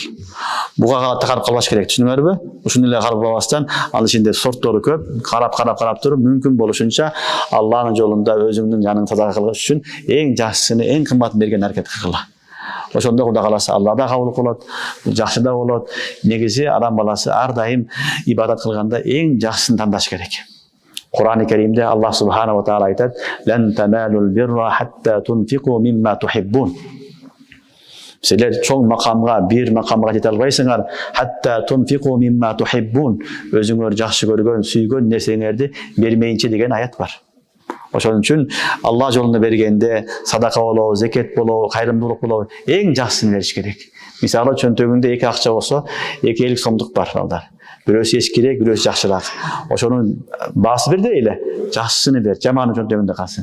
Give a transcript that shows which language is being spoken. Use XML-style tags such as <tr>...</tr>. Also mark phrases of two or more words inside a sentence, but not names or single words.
<ky>Буга карап калбаш керек, түшүнүңөрбү? Ушуну эле карап калбастан, ал ичинде сорттору көп, карап туруп, мүмкүн болушунча Алланын жолунда өзүңдүн жаныңды садака кылыш үчүн эң жакшысын, эң кымбатын берген аракет кылгыла. Ошондо Кудай кааласа Алла да кабыл кылат, жакшы да болот. Негизи адам баласы ар дайым ибадат кылганда эң жакшысын тандаш керек. Кур'ан-ы Керимде Аллах</ky> <ar>سبحانه وتعالى айтат: "لن تنالوا البر حتى تنفقوا مما تحبون."</ar> <ky>Силер чоң макамга, бир макамга жете албайсыңар.</ky> <ar>حتى تنفقوا مما تحبون.</ar> <ky>Өзүңөр жакшы көргөн, сүйгөн нерсеңерди бермейинче деген аят бар. Ошон үчүн Алла жолунда бергенде садака болобу, зекет болобу, кайрымдуулук болобу, эң жакшысын бериш керек. Мисалы чөнтөгүндө 2 акча болсо, 2 50 сомдук бар балдар. Бирөөсү эскирээк, бирөөсү жакшыраак. Ошонун баасы бир эле, жакшысын бер, жаманы чөнтөгүндө калсын.</ky>